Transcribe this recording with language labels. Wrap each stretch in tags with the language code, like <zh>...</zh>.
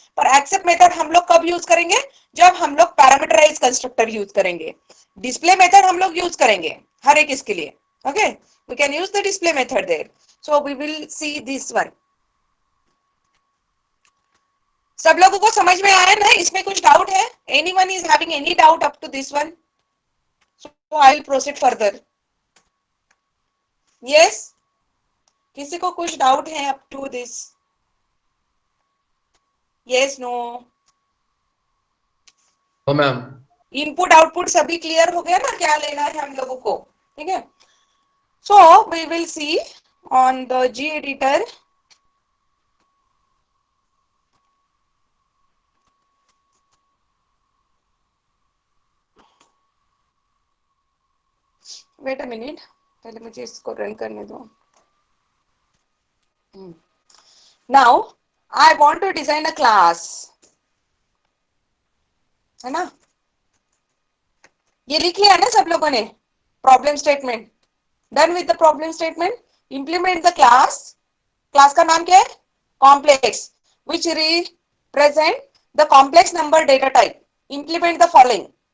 <hi>पर accept method हम लोग कब यूज करेंगे? जब हम लोग पैरामीटराइज कंस्ट्रक्टर यूज करेंगे। डिस्प्ले मेथड हम लोग यूज करेंगे हर एक इसके लिए।</hi> <en>Okay, we can use the display method there. So we will see this one.</en> <hi>सब लोगों को समझ में आया ना? इसमें कुछ डाउट है?</hi> <en>Anyone is having any doubt up to this one? So I will proceed further. Yes?</en> <hi>किसी को कुछ डाउट है</hi> <en>up to this? Yes, no?</en> <hi>O ma'am input output सभी क्लियर हो गया ना? क्या लेना है हम लोगों को? ठीक है,</hi> <en>so we will see on the G editor. Wait a minute,</en> <hi>पहले मुझे इसको रन करने दो।</hi> <en>Now I want to design a class,</en> <hi>है ना? ये लिख लिया ना सब लोगों ने?</hi> <en>Problem statement done with the problem statement. Implement the class,</en> <hi>class का नाम क्या है?</hi> <en>Complex, which represent the complex number data type. Implement the following.</en>